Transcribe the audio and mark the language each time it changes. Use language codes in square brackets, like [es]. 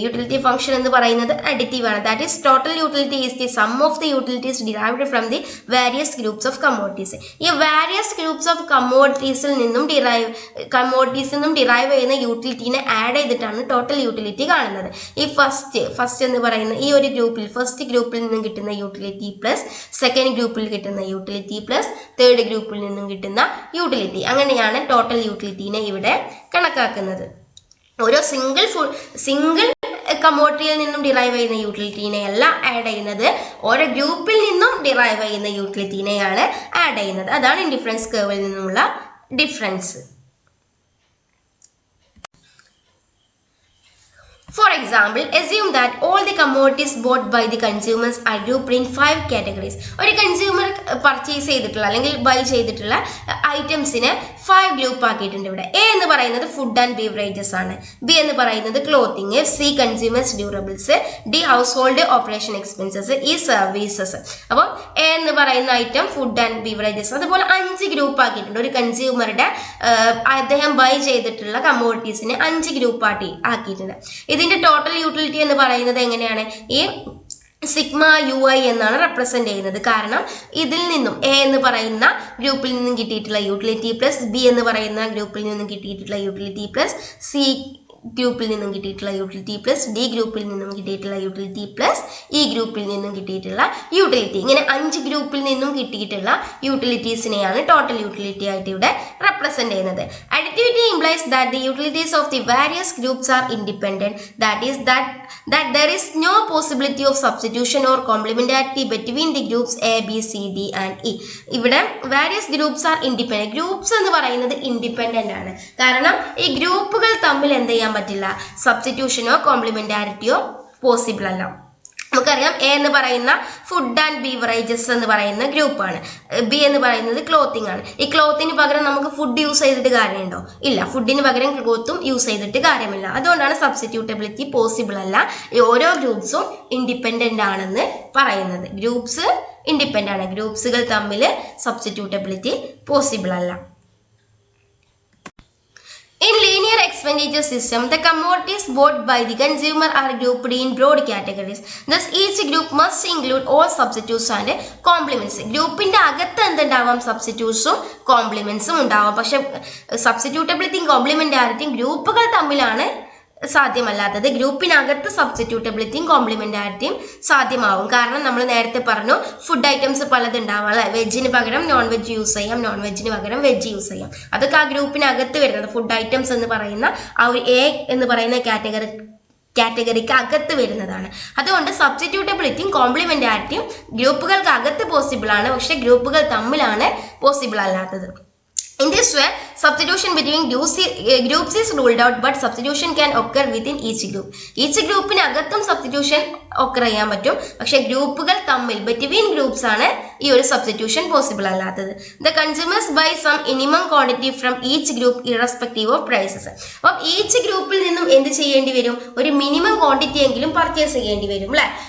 [ml] Utility function എന്ന് പറയുന്നത് additive ആണ്. [en] That is, total utility is the sum of the utilities derived from the various groups of commodities. [ml] ഈ [en] various groups of commodities [ml] ൽ നിന്നും derive ചെയ്യുന്ന യൂട്ടിലിറ്റിനെ add ചെയ്തിട്ടാണ് total utility കാണുന്നത്. ഈ ഫസ്റ്റ് എന്ന് പറയുന്ന ഈ ഒരു ഫസ്റ്റ് ഗ്രൂപ്പിൽ നിന്നും കിട്ടുന്ന യൂട്ടിലിറ്റി പ്ലസ് സെക്കൻഡ് ഗ്രൂപ്പിൽ കിട്ടുന്ന യൂട്ടിലിറ്റി പ്ലസ് തേർഡ് ഗ്രൂപ്പിൽ നിന്നും കിട്ടുന്ന യൂട്ടിലിറ്റി, അങ്ങനെയാണ് ടോട്ടൽ യൂട്ടിലിറ്റിനെ ഇവിടെ കണക്കാക്കുന്നത്. ഓരോ സിംഗിൾ കമ്മോഡിറ്റിയിൽ നിന്നും ഡിറൈവ് ചെയ്യുന്ന യൂട്ടിലിറ്റിനെ അല്ല ആഡ് ചെയ്യുന്നത്, ഓരോ ഗ്രൂപ്പിൽ നിന്നും ഡിറൈവ് ചെയ്യുന്ന യൂട്ടിലിറ്റിനെയാണ് ആഡ് ചെയ്യുന്നത്. അതാണ് ഇൻഡിഫറൻസ് കർവിൽ നിന്നുള്ള difference. [en] For example, assume that all the commodities bought by the consumers are grouped in 5 categories. [ml] ഒരു കൺസ്യൂമർ പർച്ചേസ് ചെയ്തിട്ടുള്ള അല്ലെങ്കിൽ ബൈ ചെയ്തിട്ടുള്ള ഐറ്റംസിനെ 5 ഗ്രൂപ്പ് ആക്കിയിട്ടുണ്ട്. ഇവിടെ എ എന്ന് പറയുന്നത് ഫുഡ് ആൻഡ് ബീവറേജസ് ആണ്, ബി എന്ന് പറയുന്നത് clothing, C consumers durables, D house hold operation expenses, ഈ സർവീസസ്. അപ്പോൾ എ എന്ന് പറയുന്ന ഐറ്റം ഫുഡ് ആൻഡ് ബീവറേജസ്, അതുപോലെ 5 ഗ്രൂപ്പ് ആക്കിയിട്ടുണ്ട്. ഒരു കൺസ്യൂമറുടെ അദ്ദേഹം ബൈ ചെയ്തിട്ടുള്ള കമ്മോഡിറ്റീസിനെ 5 ഗ്രൂപ്പ് ആക്കിയിട്ടുണ്ട്. ഇതിന്റെ ടോട്ടൽ യൂട്ടിലിറ്റി എന്ന് പറയുന്നത് എങ്ങനെയാണ്, ഈ സിഗ്മ യു ഐ എന്നാണ് റെപ്രസെന്റ് ചെയ്യുന്നത്. കാരണം ഇതിൽ നിന്നും എ എന്ന് പറയുന്ന ഗ്രൂപ്പിൽ നിന്നും കിട്ടിയിട്ടുള്ള യൂട്ടിലിറ്റി പ്ലസ് ബി എന്ന് പറയുന്ന ഗ്രൂപ്പിൽ നിന്നും കിട്ടിയിട്ടുള്ള യൂട്ടിലിറ്റി പ്ലസ് സി ഗ്രൂപ്പിൽ നിന്നും കിട്ടിയിട്ടുള്ള യൂട്ടിലിറ്റി പ്ലസ് ഡി ഗ്രൂപ്പിൽ നിന്നും കിട്ടിയിട്ടുള്ള യൂട്ടിലിറ്റി പ്ലസ് ഇ ഗ്രൂപ്പിൽ നിന്നും കിട്ടിയിട്ടുള്ള യൂട്ടിലിറ്റി, ഇങ്ങനെ 5 ഗ്രൂപ്പിൽ നിന്നും കിട്ടിയിട്ടുള്ള യൂട്ടിലിറ്റീസിനെയാണ് ടോട്ടൽ യൂട്ടിലിറ്റി ആയിട്ട് ഇവിടെ റെപ്രസെന്റ് ചെയ്യുന്നത്. [en] Additivity implies that the utilities of the various groups are independent, that is that there is no possibility of substitution or complementarity between the groups A, B, C, D and E. ഇവിടെ various groups are independent. [ml] Groups എന്ന് പറയുന്നത് independent ആണ്. കാരണം ഈ ഗ്രൂപ്പുകൾ തമ്മിൽ എന്ത് ചെയ്യാൻ പറ്റില്ല, സബ്സ്റ്റിറ്റ്യൂഷനോ കോംപ്ലിമെന്റാരിറ്റിയോ പോസിബിൾ അല്ല. നമുക്കറിയാം എ എന്ന് പറയുന്ന ഫുഡ് ആൻഡ് ബീവറേജസ് എന്ന് പറയുന്ന ഗ്രൂപ്പാണ്, ബി എന്ന് പറയുന്നത് ക്ലോത്തിങ് ആണ്. ഈ ക്ലോത്തിന് പകരം നമുക്ക് ഫുഡ് യൂസ് ചെയ്തിട്ട് കാര്യമുണ്ടോ? ഇല്ല, ഫുഡിന് പകരം ക്ലോത്തും യൂസ് ചെയ്തിട്ട് കാര്യമില്ല. അതുകൊണ്ടാണ് സബ്സ്റ്റിറ്റ്യൂട്ടബിലിറ്റി പോസിബിൾ അല്ല. ഈ ഓരോ ഗ്രൂപ്പ്സും ഇൻഡിപെൻഡന്റ് ആണെന്ന് പറയുന്നത്. ഗ്രൂപ്പ്സ് ഇൻഡിപെൻഡന്റ് ആണ്, ഗ്രൂപ്പ്സുകൾ തമ്മിൽ സബ്സ്റ്റിറ്റ്യൂട്ടബിലിറ്റി പോസിബിൾ അല്ല. [en] In linear expenditure system, the commodities bought by the consumer are grouped in broad categories. Thus, each group must include all substitutes and complements. [ml] ഗ്രൂപ്പിന്റെ അകത്ത് എന്തുണ്ടാവാം, സബ്സ്റ്റിറ്റ്യൂട്ട്സും കോംപ്ലിമെന്റ്സും ഉണ്ടാവാം. പക്ഷെ സബ്സ്റ്റിറ്റ്യൂട്ടബിലിറ്റിയും കോംപ്ലിമെന്റാരിറ്റിയും ഗ്രൂപ്പുകൾ തമ്മിലാണ് സാധ്യമല്ലാത്തത്. ഗ്രൂപ്പിനകത്ത് സബ്സ്റ്റിറ്റ്യൂട്ടബിലിറ്റിയും കോംപ്ലിമെന്റാരിറ്റിയും സാധ്യമാവും. കാരണം നമ്മൾ നേരത്തെ പറഞ്ഞു ഫുഡ് ഐറ്റംസ് പലതുണ്ടാവാം അല്ലെ. വെജിന് പകരം നോൺ വെജ് യൂസ് ചെയ്യാം, നോൺ വെജിന് പകരം വെജ് യൂസ് ചെയ്യാം. അതൊക്കെ ആ ഗ്രൂപ്പിനകത്ത് വരുന്നത് ഫുഡ് ഐറ്റംസ് എന്ന് പറയുന്ന ആ ഒരു എ എന്ന് പറയുന്ന കാറ്റഗറിക്ക് അകത്ത് വരുന്നതാണ്. അതുകൊണ്ട് സബ്സ്റ്റിറ്റ്യൂട്ടബിലിറ്റിയും കോംപ്ലിമെന്റാരിറ്റിയും ഗ്രൂപ്പുകൾക്ക് അകത്ത് പോസിബിൾ ആണ്, പക്ഷെ ഗ്രൂപ്പുകൾ തമ്മിലാണ് പോസിബിൾ അല്ലാത്തത്. [en] In this way, substitution between groups is ruled out, but substitution can occur within each group. [ml] Each ഗ്രൂപ്പിനകത്തും substitution occur ചെയ്യാൻ പറ്റും, പക്ഷെ ഗ്രൂപ്പുകൾ തമ്മിൽ ബിറ്റ്വീൻ ഗ്രൂപ്പ്സ് ആണ് ഈ ഒരു സബ്സ്റ്റിറ്റ്യൂഷൻ പോസിബിൾ അല്ലാത്തത്. [en] The consumers buy some minimum quantity from each group irrespective of prices. [ml] അപ്പം ഈച്ച് ഗ്രൂപ്പിൽ നിന്നും എന്ത് ചെയ്യേണ്ടി വരും, ഒരു മിനിമം ക്വാണ്ടിറ്റി എങ്കിലും പർച്ചേസ് ചെയ്യേണ്ടി വരും അല്ലെ.